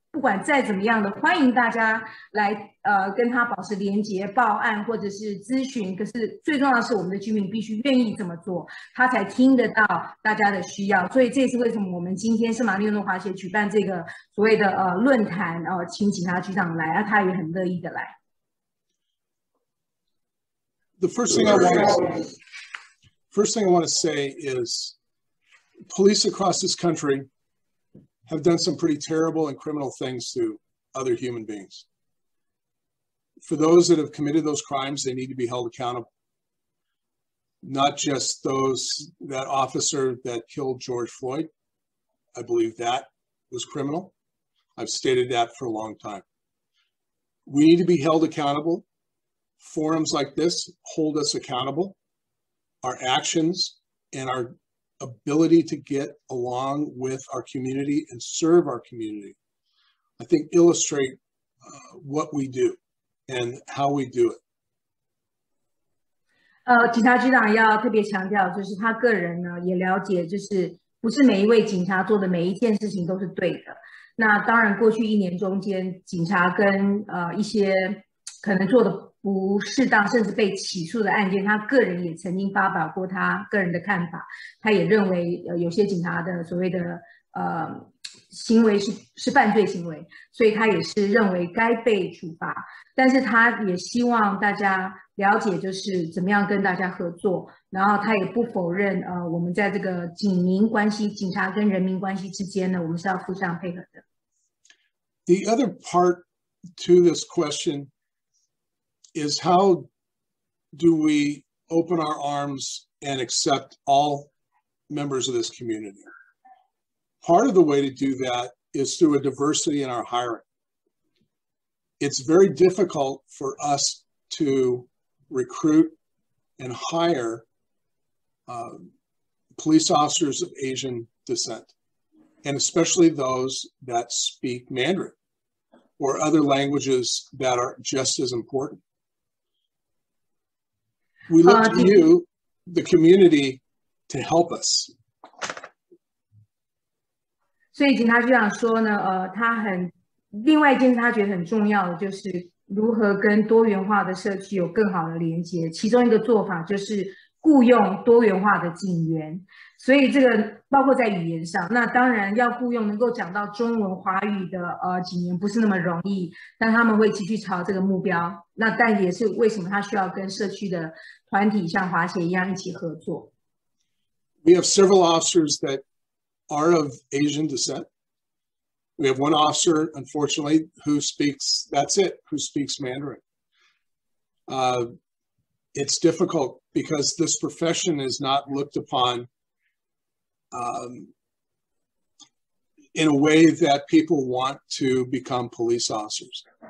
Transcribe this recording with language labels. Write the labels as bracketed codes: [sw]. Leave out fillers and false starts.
[zh] 不管再怎么样的，欢迎大家来跟他保持连结、报案或者是咨询。可是最重要的是，我们的居民必须愿意这么做，他才听得到大家的需要。所以这也是为什么我们今天是马利诺华协举办这个所谓的论坛，请警察局长来，他也很乐意的来。 [en] The first thing I want to say is, police across this country have done some pretty terrible and criminal things to other human beings. For those that have committed those crimes, they need to be held accountable. Not just that officer that killed George Floyd. I believe that was criminal. I've stated that for a long time. We need to be held accountable. Forums like this hold us accountable. Our actions and our ability to get along with our community and serve our community, I think illustrate what we do and how we do it. [zh] 警察局长要特别强调，就是他个人呢也了解，就是不是每一位警察做的每一件事情都是对的。那当然，过去1年中间，警察跟一些可能做的不适当甚至被起诉的案件，他个人也曾经发表过他个人的看法。他也认为有些警察的所谓的行为是犯罪行为，所以他也是认为该被处罚。但是他也希望大家了解，就是怎么样跟大家合作。然后他也不否认，我们在这个警民关系、警察跟人民关系之间呢，我们是要互相配合的。 [en] The other part to this question is, how do we open our arms and accept all members of this community? Part of the way to do that is through a diversity in our hiring. It's very difficult for us to recruit and hire police officers of Asian descent, and especially those that speak Mandarin or other languages that are just as important. We look to you, the community, to help us. [zh] 所以警察局长说呢，另外一件事他觉得很重要的就是如何跟多元化的社区有更好的连接。其中一个做法就是雇佣多元化的警员，所以这个包括在语言上，那当然要雇佣能够讲到中文华语的警员不是那么容易，但他们会继续朝这个目标。那但也是为什么他需要跟社区的团体像华协一样一起合作。 [en] We have several officers that are of Asian descent. We have one officer, unfortunately, who speaks, that's it, who speaks Mandarin. It's difficult because this profession is not looked upon in a way that people want to become police officers.